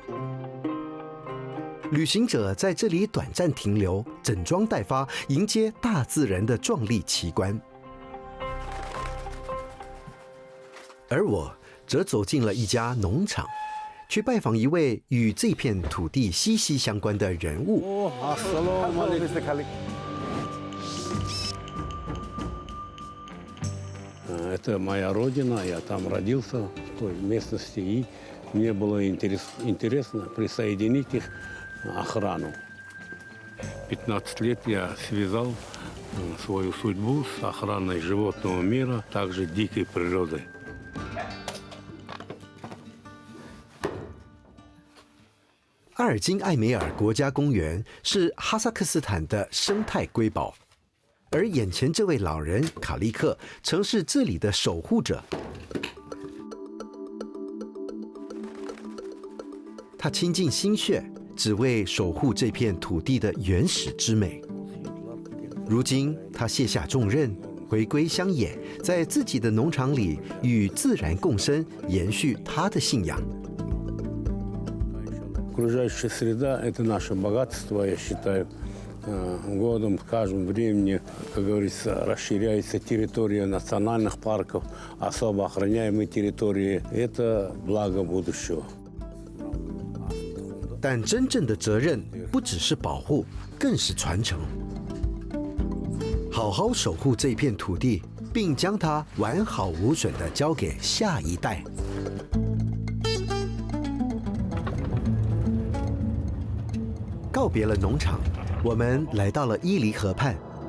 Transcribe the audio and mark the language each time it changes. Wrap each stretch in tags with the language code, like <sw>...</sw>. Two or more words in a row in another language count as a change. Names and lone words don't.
<zh>旅行者在这里短暂停留，整装待发，迎接大自然的壮丽奇观。而我则走进了一家农场，去拜访一位与这片土地息息相关的人物。</zh> <ru>Это моя родина, я там родился, в той местности, и мне было интересно присоединить их охрану. 15 лет я связал свою судьбу с охраной животного мира, также дикой природы.</ru> <zh>阿尔金艾梅尔国家公园是哈萨克斯坦的生态瑰宝，而眼前这位老人卡利克曾是这里的守护者。他倾尽心血，只为守护这片土地的原始之美。如今，他卸下重任，回归乡野，在自己的农场里与自然共生，延续他的信仰。</zh> <ru>Окружающая среда – это наше богатство, я считаю. Годом, с каждым временем, как говорится, расширяется территория национальных парков, особо охраняемые территории. Это благо будущего.</ru> <zh>但真正的责任不只是保护，更是传承。好好守护这片土地，并将它完好无损地交给下一代。告别了农场，我们来到了伊犁河畔。</zh>